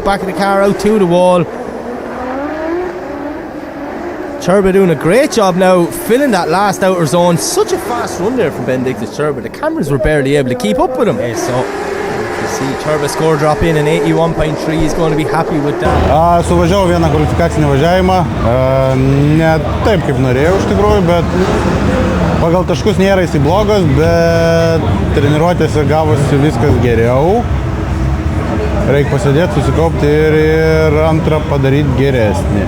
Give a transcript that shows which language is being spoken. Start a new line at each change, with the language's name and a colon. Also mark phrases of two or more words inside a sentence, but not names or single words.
English: Back of the car out to the wall. Cerba doing a great job now, filling that last outer zone. Such a fast run there from Benedictus Cerba. The cameras were barely able to keep up with him. Okay, so you see Cerba score drop in an 81.3. He's going to be happy with that.
Lithuanian: Suvažiavau vieną kvalifikacinį važiavimą. Ne taip kaip norėjau iš tikrųjų, bet pagal taškus nėra jisai blogas, bet treniruotėse gavosi viskas geriau. Reikia pasėdėti, susikaupti ir antrą padaryti geresnį.